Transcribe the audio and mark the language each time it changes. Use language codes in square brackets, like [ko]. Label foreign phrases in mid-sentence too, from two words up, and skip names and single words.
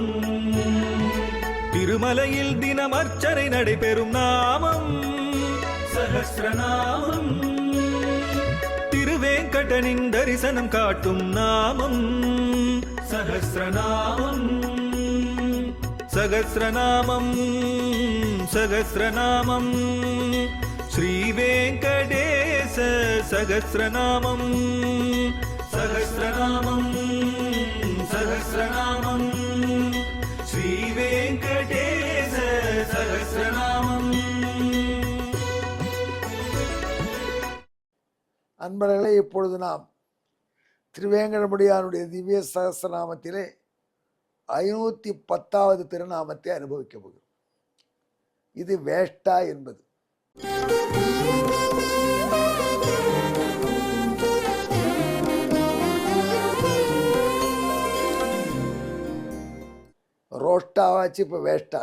[ta] திருமலையில் தினம் அர்ச்சனை நடைபெறும் நாமம் சஹஸ்ரநாமம். திருவேங்கடனின் தரிசனம் காட்டும் நாமம் சஹஸ்ரநாமம். [sa] सहस्रनामं सहस्रनामं श्रीवेङ्कटेश सहस्रनामं सहस्रनामं सहस्रनामं श्रीवेङ्कटेश सहस्रनामम्। [ta] அன்பர்களே, இப்பொழுது நாம் திருவேங்கடமுடியானுடைய திவ்ய சகஸ்ரநாமத்திலே 510வது திருநாமத்தை அனுபவிக்க போகிறோம். இது வேஷ்டா என்பது. ரோஷ்டாவாச்சு இப்போ வேஷ்டா.